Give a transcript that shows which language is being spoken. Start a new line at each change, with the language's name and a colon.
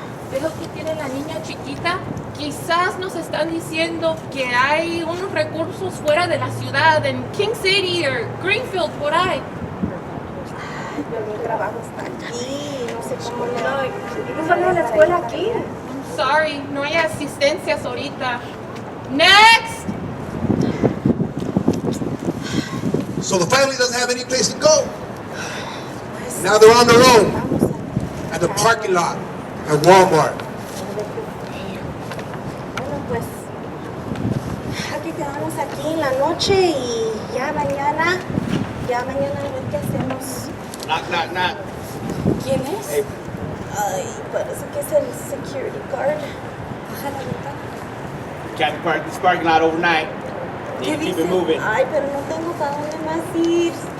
Spanish: ¿Ves lo que tiene la niña chiquita? Quizás nos están diciendo que hay unos recursos fuera de la ciudad, en King City o Greenfield, por ahí. Ay, pero mi trabajo está aquí, no sé cómo le doy. ¿No van a la escuela aquí?
English: I'm sorry,
Spanish: no hay asistencias ahorita.
English: Next! So the family doesn't have any place to go. Now they're on their own at the parking lot at Walmart.
Spanish: Bueno, pues aquí quedamos aquí en la noche y ya mañana a ver qué hacemos.
English: Knock, knock, knock.
Spanish: ¿Quién es?
English: Hey.
Spanish: Ay, parece que es el
English: security guard.
Spanish: Baja la ventana.
English: Can't park this parking lot overnight.
Spanish: ¿Qué
English: Need to keep
Spanish: dice?
English: it moving.
Spanish: Ay, pero no tengo para dónde más ir.